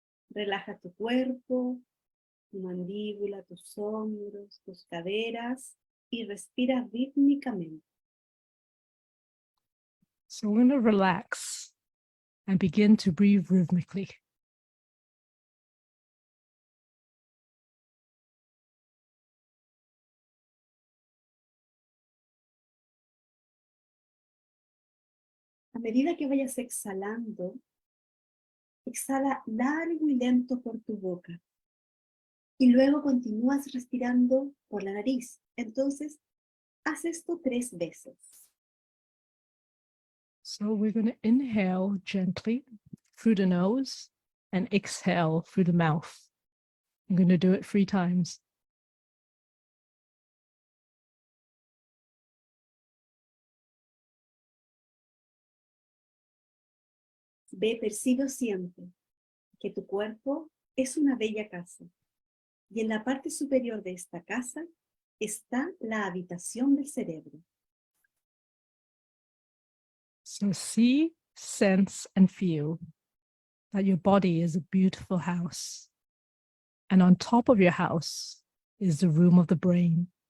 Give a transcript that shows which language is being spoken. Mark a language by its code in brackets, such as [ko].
[es] Relaja tu cuerpo, tu mandíbula, tus hombros, tus caderas y respira rítmicamente. [en] So we're gonna relax and begin to breathe rhythmically. [es] A medida que vayas exhalando, exhala largo y lento por tu boca. Y luego continúas respirando por la nariz. Entonces, haz esto 3 veces. [en] So we're gonna inhale gently through the nose and exhale through the mouth. I'm gonna do it 3 times. [es] Ve, percibe siempre que tu cuerpo es una bella casa. Y en la parte superior de esta casa está la habitación del cerebro. [en] So see, sense, and feel that your body is a beautiful house. And on top of your house is the room of the brain.